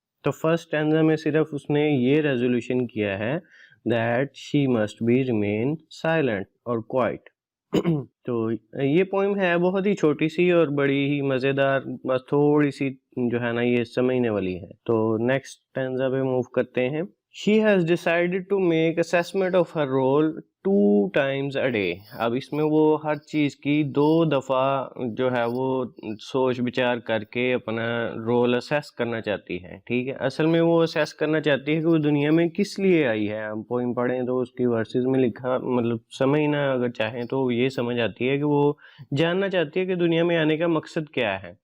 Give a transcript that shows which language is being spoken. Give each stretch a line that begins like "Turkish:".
Hindi: तो first stanza में सिर्फ उसने ये रेजोल्यूशन किया है
English: That she must be remain silent और quiet.
Hindi: तो ये पोइम है बहुत ही छोटी सी और बड़ी ही मज़ेदार, बस थोड़ी सी जो है ना ये समझने वाली है. तो नेक्स्ट स्टैंजा पे मूव करते हैं.
English: She has decided to make assessment of her role 2 times a day.
Hindi: अब इसमें वो हर चीज़ की 2 दफ़ा जो है वो सोच विचार करके अपना रोल असेस करना चाहती है. ठीक है, असल में वो असेस करना चाहती है कि वो दुनिया में किस लिए आई है. हम पोइम पढ़ें तो उसकी वर्सेस में लिखा, मतलब समझना अगर चाहें तो ये समझ आती है कि वो जानना चाहती है कि दुनिया में आने का मकसद क्या है.